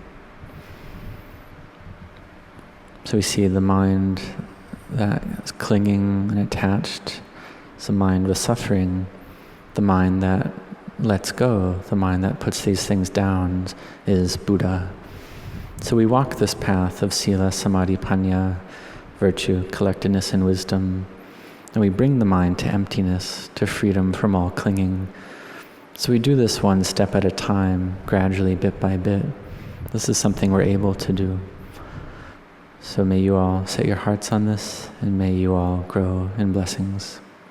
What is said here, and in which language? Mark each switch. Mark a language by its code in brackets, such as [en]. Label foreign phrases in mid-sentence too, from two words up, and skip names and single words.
[en] So we see the mind that is clinging and attached. It's the mind with suffering. The mind that lets go, the mind that puts these things down is Buddha. So we walk this path of [pi] sila, samadhi, panya, [en] virtue, collectedness, and wisdom. And we bring the mind to emptiness, to freedom from all clinging. So we do this one step at a time, gradually, bit by bit. This is something we're able to do. So may you all set your hearts on this, and may you all grow in blessings.